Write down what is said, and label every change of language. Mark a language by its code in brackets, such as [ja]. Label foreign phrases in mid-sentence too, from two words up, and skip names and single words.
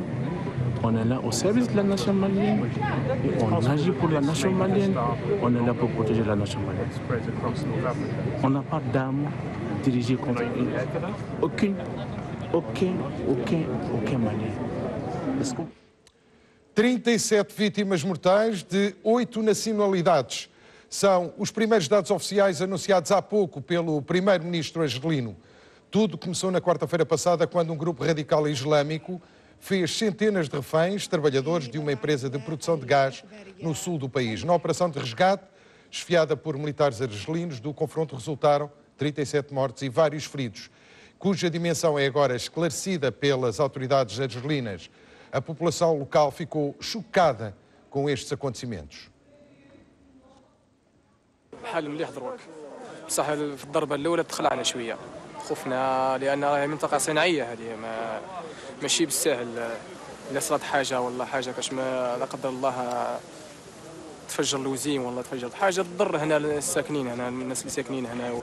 [fr] On est là au service de la nation malienne et on agit pour la nation malienne. On est là pour protéger la nation malienne. On n'a pas d'armes dirigées contre aucun Malien. [pt] 37 vítimas mortais de 8 nacionalidades. São os primeiros dados oficiais anunciados há pouco pelo primeiro-ministro argelino. Tudo começou na quarta-feira passada, quando um grupo radical islâmico fez centenas de reféns, trabalhadores de uma empresa de produção de gás no sul do país. Na operação de resgate, esfiada por militares argelinos, do confronto resultaram 37 mortos e vários feridos, cuja dimensão é agora esclarecida pelas autoridades argelinas. A população local ficou chocada com estes acontecimentos. [ar] خوفنا لان راهي منطقه صناعيه هذه ماشي بالساهل الا صرات حاجه ولا حاجه كاش ما لا قدر الله تفجر الوزيم ولا تفجر حاجه تضر هنا الساكنين هنا الناس اللي ساكنين هنا.